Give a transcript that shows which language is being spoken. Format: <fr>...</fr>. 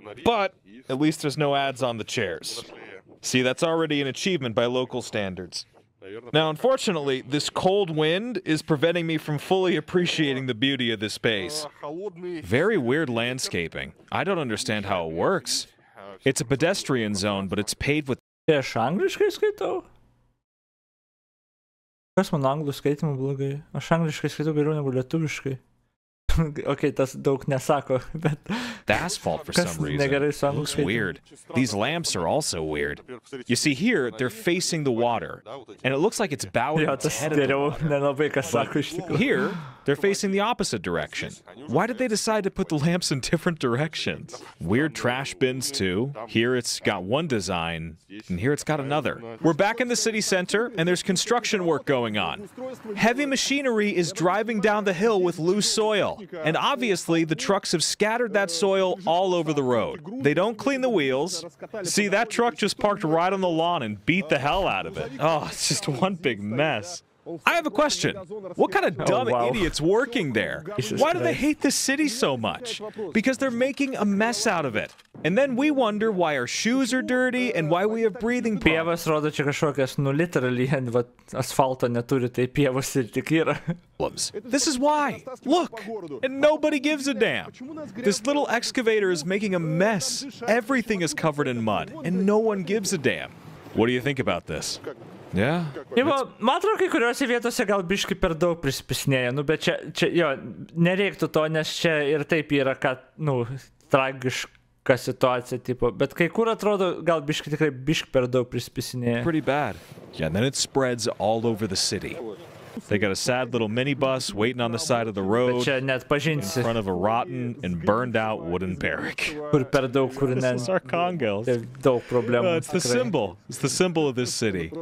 <en>But at least there's no ads on the chairs. See, that's already an achievement by local standards. Now, unfortunately, this cold wind is preventing me from fully appreciating the beauty of this space. Very weird landscaping. I don't understand how it works. It's a pedestrian zone, but it's paved with</en> <lt>Tai aš angliškai skaitau? Kas man anglų skaitymų blogai? Aš angliškai skaitau geriau negu lietuviškai. Okay, tas daug nesako, bet...</lt> <en>The asphalt for some reason looks weird. These lamps are also weird. You see here, they're facing the water, and it looks like it's bowing its head at the water. But here, they're facing the opposite direction. Why did they decide to put the lamps in different directions? Weird trash bins too. Here it's got one design, and here it's got another. We're back in the city center, and there's construction work going on. Heavy machinery is driving down the hill with loose soil. And obviously, the trucks have scattered that soil all over the road. They don't clean the wheels. See, that truck just parked right on the lawn and beat the hell out of it. Oh, it's just one big mess. I have a question. What kind of dumb idiots working there? Why do they hate this city so much? Because they're making a mess out of it. And then we wonder why our shoes are dirty and why we have breathing problems.</en> <lt>Pievas rodo čia kažkokias, literally, asfalto neturi, tai pievas ir tik yra.</lt> <en>This is why. Look, and nobody gives a damn. This little excavator is making a mess. Everything is covered in mud, and no one gives a damn. What do you think about this? Yeah.</en> <lt>Man atrodo, kai kuriuose vietose gal biški per daug prispisinėja, bet čia, jo, nereiktų to, nes čia ir taip yra, kad, tragiška situacija, tipo, bet kai kur atrodo, gal biški tikrai biški per daug prispisinėja.</lt> <en>Pretty bad. Yeah, and then it spreads all over the city. They got a sad little minibus waiting on the side of the road in front of a rotten and burned out wooden barrack. This is Archangels. It's the symbol. It's the symbol of this city.</en>